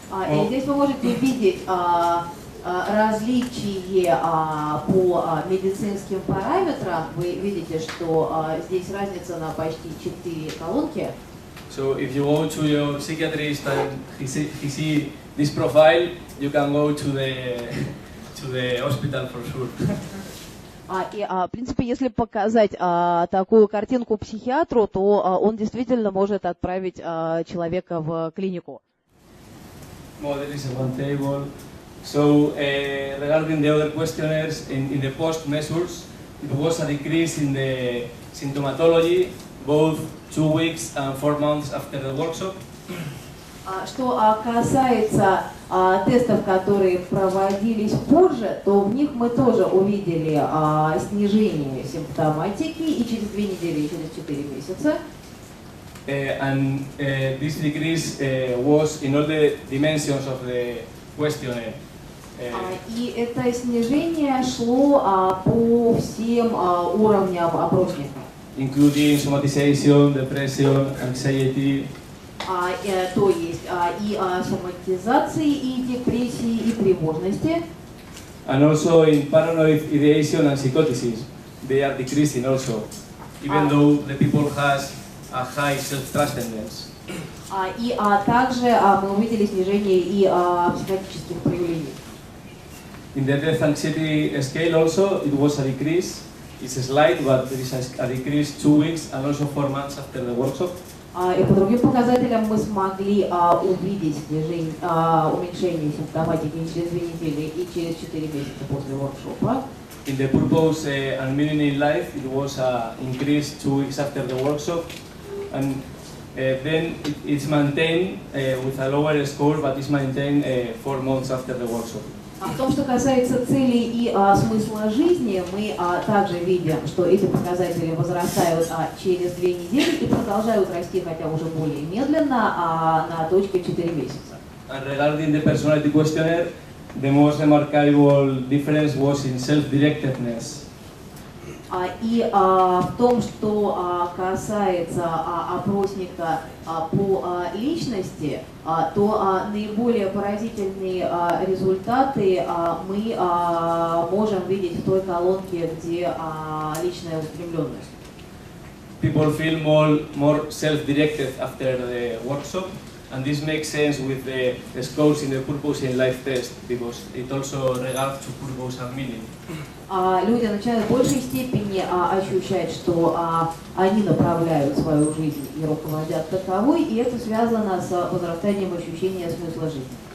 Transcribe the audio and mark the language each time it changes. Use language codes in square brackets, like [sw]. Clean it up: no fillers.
[ru] И здесь вы можете видеть различие по медицинским параметрам. Вы видите, что здесь разница на почти 4 колонки. [en] So if you go to your psychiatrist and he see this profile, you can go to the hospital for sure. [ru] И, в принципе, если показать такую картинку психиатру, то он действительно может отправить человека в клинику. [en] There is one table. So regarding the other questionnaires, in the post measures, it was a decrease in the symptomatology, both 2 weeks and 4 months after the workshop. [ru] Что касается тестов, которые проводились позже, то в них мы тоже увидели снижение симптоматики и через 2 недели, и через 4 месяца. [en] And this decrease was in all the dimensions of the questionnaire. [ru] И это снижение шло по всем уровням опросника. [en] Including somatization, depression, anxiety. [ru] то есть и соматизации, и депрессии, и тревожности. [en] And also in paranoid ideation and psychoticism, they are decreasing also, even though the people has a high self-trustedness. [ru] И также мы увидели снижение и психотических проявлений. [en] In the death anxiety scale also, it was a decrease. It's slight, but there is a decrease 2 weeks and also 4 months after the workshop. [ru] И по другим показателям мы смогли увидеть уменьшение симптоматики через 2 недели и через 4 месяца после воркшопа. [en] In the purpose and meaning in life, it was increased 2 weeks after the workshop, and then it's maintained with a lower score, but it's maintained 4 months after the workshop. [ru] В том, что касается целей и смысла жизни, мы также видим, что эти показатели возрастают через 2 недели и продолжают расти, хотя уже более медленно, на точке 4 месяца. [en] And regarding the personality questionnaire, the most remarkable difference was in self-directedness. [ru] И в том, что касается опросника по личности, то наиболее поразительные результаты мы можем видеть в той колонке, где личная устремленность. [en] People feel more self-directed after the workshop, and this makes sense with the scores in the purpose in life test, because it also regards to purpose and meaning. [ru] Люди начинают в большей степени ощущать, что они направляют свою жизнь и руководят таковой, и это связано с возрастанием ощущения смысла жизни.